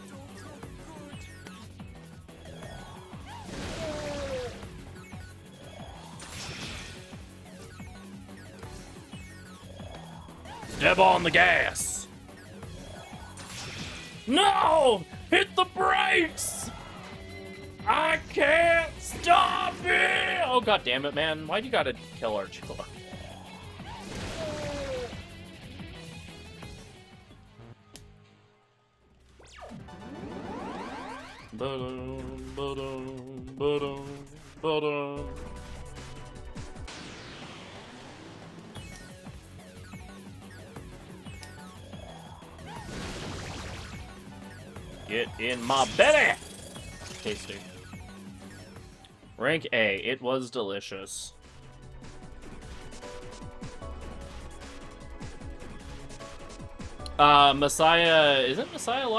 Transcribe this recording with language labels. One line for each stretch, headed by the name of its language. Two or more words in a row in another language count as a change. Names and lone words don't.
English: Step on the gas! No! Hit the brakes! I can't stop it! Oh, god damn it, man. Why'd you gotta kill Archula? Ba-dum, ba-dum, ba-dum, ba-dum. Get in my belly! Tasty. Rank A. It was delicious. Messiah... Isn't Messiah locked?